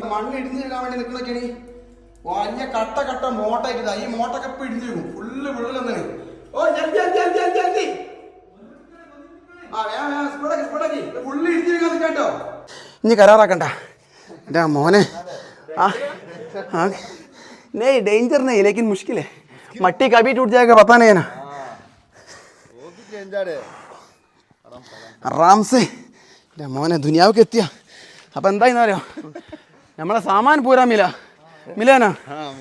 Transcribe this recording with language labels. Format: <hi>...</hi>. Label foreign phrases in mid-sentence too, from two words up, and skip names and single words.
<ml>മണ്ണ് ഇടിഞ്ഞു നിൽക്കാൻ വേണ്ടി നിൽക്കുന്നൊക്കെയാണ് വലിയ കട്ട മോട്ടായിട്ട്. ഈ മോട്ടൊക്കെ ഇപ്പൊ ഇടിഞ്ഞു പോകും. ഫുള്ള് വിള്ളലെന്നാണ്. ഓ ജൽദി ഫുള്ള് ഇടിഞ്ഞു നിൽക്കാൻ നിൽക്കാട്ടോ. ഇനി കരാറാക്കണ്ട എൻ്റെ മോനെ.</ml> <hi>नहीं डेंजर नहीं लेकिन मुश्किल है. मट्टी कभी टूट जाएगा पता नहीं है ना. आराम से</hi> <ml>മോനെ ദുനിയാവൊക്കെ എത്തിയ. അപ്പം എന്തായിന്നറിയോ, നമ്മളെ</ml> <hi>सामान पूरा मिलाना</hi>